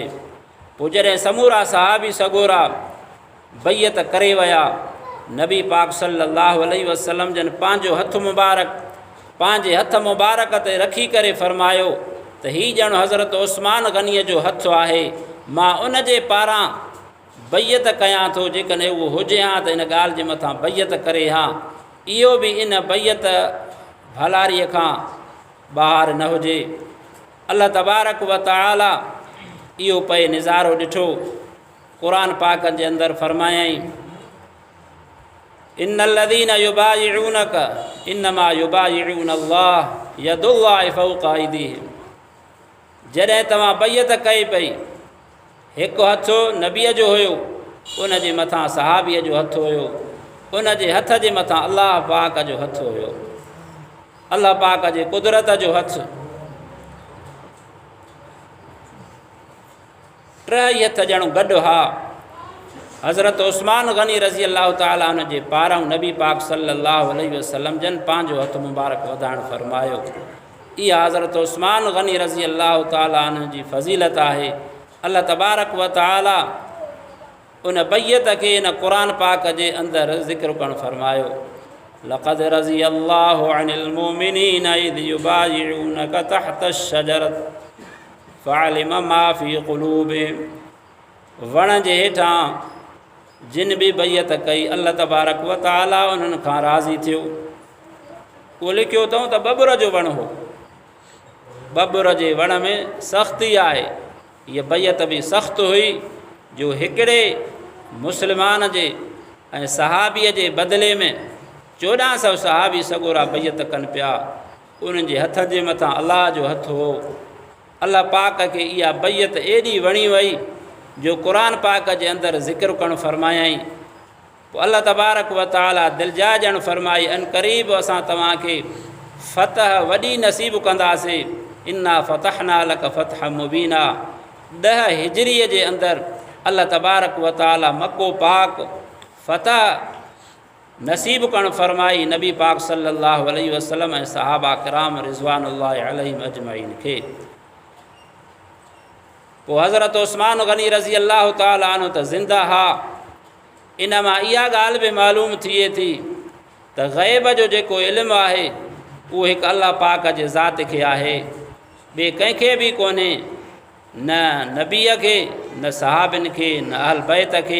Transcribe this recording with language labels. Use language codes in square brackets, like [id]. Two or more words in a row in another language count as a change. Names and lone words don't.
[sd] पोइ जॾहिं समूरा सहाबी सगोरा बैयत करे विया, नबी पाक [ar] صلى الله عليه وسلم [sd] जन पंहिंजो हथु मुबारक पंहिंजे हथ मुबारक ते रखी करे फरमायो त हीउ ॼण हज़रत उस्मान गनीअ जो हथु आहे, मां उन जे पारां बैयत कयां थो, जेकॾहिं उहो हुजे हा त इन ॻाल्हि जे मथां बैयत करे हा, इहो बि इन बैयत भलारीअ खां ॿाहिरि न हुजे। [ar] الله تبارك وتعالى [sd] इहो पए निज़ारो ॾिठो, क़ुरान पाक जे अंदरि फरमायई [ar] إن الذين يبايعونك إنما يبايعون الله يد الله فوق أيديهم. [sd] जॾहिं तव्हां बैयत कई पई, हिकु हथु नबीअ जो हुयो, उन जे मथां सहाबीअ जो हथु हुयो, उन जे हथ जे मथां अल्लाह पाक जो हथु हुयो, अल्लाह पाक जे कुदरत जो हथु। टई हथ ॼण गॾु हा। हज़रत उस्मान गनी [ar] رضي الله تعالى [sd] उन जे पारां नबी पाक [ar] صلى الله عليه وسلم [sd] जन पंहिंजो हथु मुबारक वधाइणु फरमायो। इहा हज़रत उस्मान गनी [ar] رضي الله تعالى [sd] जी फ़ज़ीलत आहे। [ar] الله تبارك وتعالى [sd] उन बैयत खे इन क़ुरान पाक जे अंदरि ज़िक्र करणु फरमायो, [ar] لقد رضي الله عن المؤمنين إذ يبايعونك تحت الشجرة فعلم ما في قلوبهم. [sd] वण जे हेठां जिन बि बैयत कई, [ar] الله تبارك وتعالى [sd] उन्हनि खां राज़ी थियो। उहो लिखियो अथऊं त बबुर जो वणु हो, बबुर जे वण में सख़्ती आहे। हीअ बैयत बि सख़्तु हुई जो हिकिड़े मुस्लमान जे ऐं सहाबीअ जे बदिले में 1400 सहाबी सगोरा बैयत कनि पिया। उन्हनि जे हथ जे मथां अलाह जो हथु हो। अल्लाह पाक खे इहा बैयत एॾी वणी वई जो क़ुरान पाक जे अंदरि ज़िक्र करणु फरमायई। पोइ [ar] الله تبارك وتعالى [sd] दिलजा ॼण फरमाई, अन क़रीब असां तव्हांखे फ़तह वॾी नसीब कंदासीं। [ar] إنا فتحنا لك فتحا مبينا. [sd] 10 हिजरीअ जे अंदरि [ar] الله تبارك وتعالى [sd] मको पाक फ़तह नसीब करण फरमाई नबी पाक [ar] صلى الله عليه وسلم [sd] ऐं सहाबा किराम [ar] رضوان الله عليهم أجمعين [sd] खे। पोइ हज़रत उस्मान गनी [ar] رضي الله تعالى عنه [sd] त ज़िंदा हा। इन मां इहा ॻाल्हि बि मालूम थिए थी त ग़ैब जो जेको इल्मु आहे उहो हिकु अल्लाह पाक जे ज़ात खे आहे, ॿिए कंहिंखे बि कोन्हे, न नबीअ खे, न सहाबिन खे, न अहल बैत खे।